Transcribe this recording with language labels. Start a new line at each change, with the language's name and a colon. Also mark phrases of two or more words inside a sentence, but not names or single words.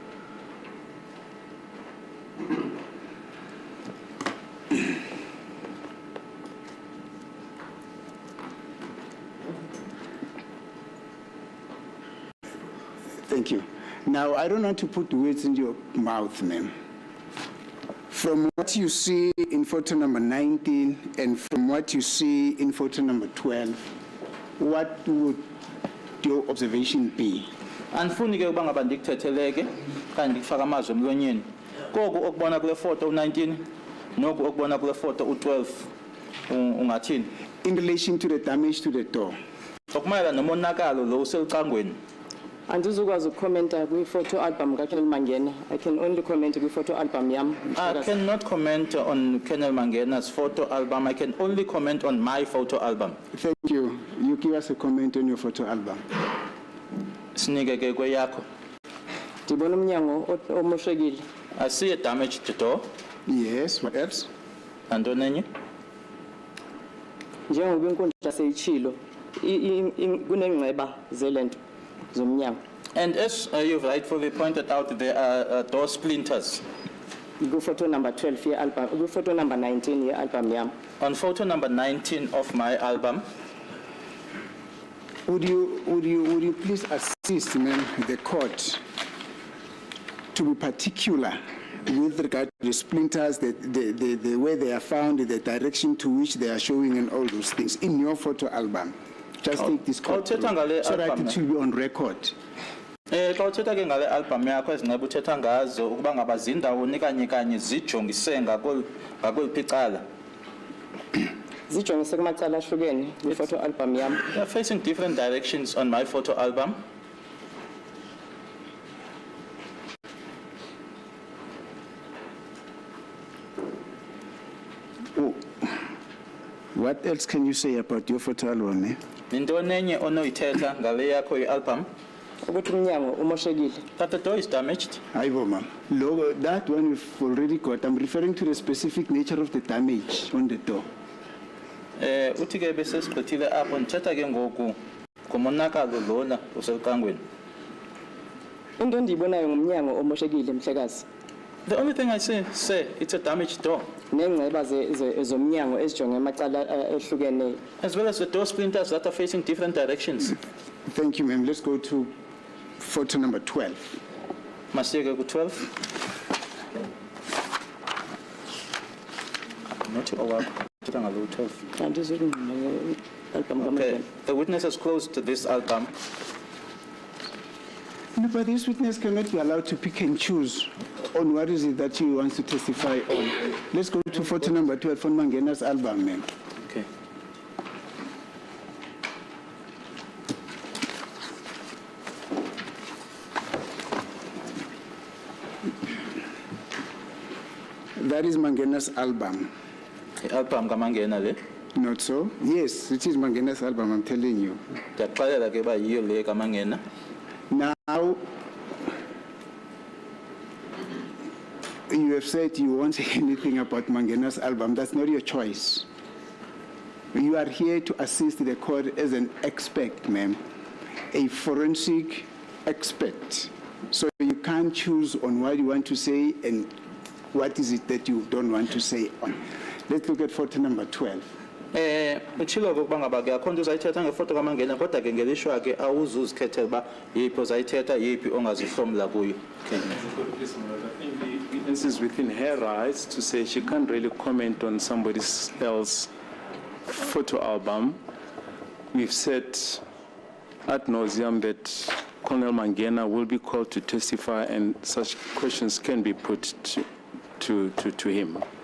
English: Thank you. Now, I don't want to put words in your mouth, ma'am. From what you see in photo number 19 and from what you see in photo number 12, what would your observation be?
Xhosa: Andifuni ke ukuba ngaba ndikuthetheleke kanti ndikufaka amazwi emlonyeni. Koku okubona kule photo u19 noku okubona kule photo u12 ungathini?
English: In relation to the damage to the door,
Xhosa: Okumayela nomonakalo lo uselicangweni. Andizukwazi ukukhomenta kwi-
English: photo album
Xhosa: kaKenel Mangena.
English: I can only comment
Xhosa: kwi-photo album yam.
English: I cannot comment on Colonel Mangena's photo album. I can only comment on my photo album. thank you. You give us a comment on your photo album.
Xhosa: Sinike ke kweyakho. Ndibona umnyango omoshekile.
English: I see a damaged door. Yes, what else?
Xhosa: Nantoni enye? Njengoba inkundla seyitshilo, kunengceba zelento zomnyango.
English: And as you've rightfully pointed out, there are door splinters.
Xhosa: Kwi-
English: photo number
Xhosa: 12 ye-album, kwi-photo number 19 ye-album yam.
English: On photo number 19 of my album, Would you please assist, ma'am, the court to be particular with regard to the splinters, the way they are found, the direction to which they are showing and all those things in your photo album? Just take this court I'll tell you so that album, it will be on record.
Xhosa: xa uthetha ke ngale album yakho ezinqeba uthetha ngazo ukuba ngaba zindawoni kanye zijongise ngakweliphi icala. Zijongise kumacala ahlukene kwi-photo album yam.
English: They are facing different directions on my photo album. Oh, what else can you say about your photo album, eh?
Xhosa: Nintoni enye onoyithetha ngale yakho i-album? Ukuthi umnyango umoshekile.
English: That the door is damaged. Aibo, ma'am. Logo, that one we've already got. I'm referring to the specific nature of the damage on the door.
Xhosa: Uthi ke bese sigqithile apho ndithetha ke ngoku ngomonakalo lona uselicangweni. Into endiyibonayo ngumnyango omoshekile mhlekazi.
English: The only thing I say it's a damaged door,
Xhosa: Nengceba zomnyango ezijonge amacala ehlukeneyo.
English: as well as the door splinters that are facing different directions. Thank you, ma'am. Let's go to photo number 12.
Xhosa: Masiyeke ku-12. Not owakho, thetha ngalo u-12. Andizukungqina nge-album
English: Okay,
Xhosa: kaMangena.
English: the witness has closed this album. No, but this witness cannot be allowed to pick and choose on what is it that he wants to testify on. Let's go to photo number 12 on Mangena's album, ma'am. Okay. That is Mangena's album.
Xhosa: I-album kaMangena le.
English: Not so? Yes, it is Mangena's album, I'm telling you.
Xhosa: Ndiyakuxelela ke uba yiyo le kaMangena.
English: Now, you have said you won't say anything about Mangena's album. That's not your choice. You are here to assist the court as an expert, ma'am, a forensic expert. So you can't choose on what you want to say and what is it that you don't want to say on. Let's look at photo number 12.
Xhosa: Uchilo ukuba ngaba ke akhona uzayithetha ngefoto kaMangena kodwa ke ngelishwa ke awuzuzikhethela ba yiphi uzayithetha yiphi ongazihlomla kuyo.
English: The witness is within her rights to say she can't really comment on somebody else's photo album. We've said ad nauseum that Colonel Mangena will be called to testify and such questions can be put to him.